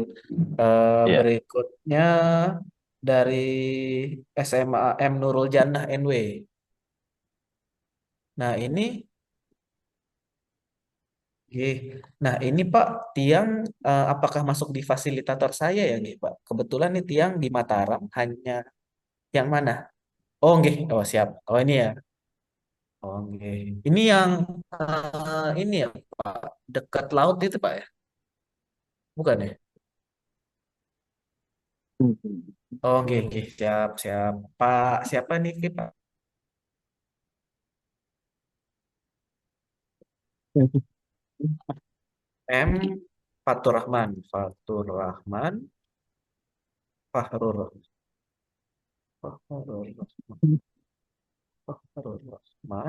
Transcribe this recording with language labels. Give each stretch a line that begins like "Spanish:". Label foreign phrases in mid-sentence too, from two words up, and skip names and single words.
Indonesian: Iya. Berikutnya dari SMA M Nurul Jannah NW. Nah ini, oke. Nah ini Pak Tiang, apakah masuk di fasilitator saya ya, nggih, Pak? Kebetulan nih Tiang di Mataram hanya yang mana? Oh, nggih. Oh, siap. Oh, ini ya. Oh, nggih. Ini yang ini ya, Pak, dekat laut itu, Pak ya? Bukan ya? Oh, nggih, nggih. Siap, siap. Pak, siapa nih, Pak? M. Fatur Rahman. Fatur Rahman. Fahrur. Fahrur Rahman. Fahrur Rahman.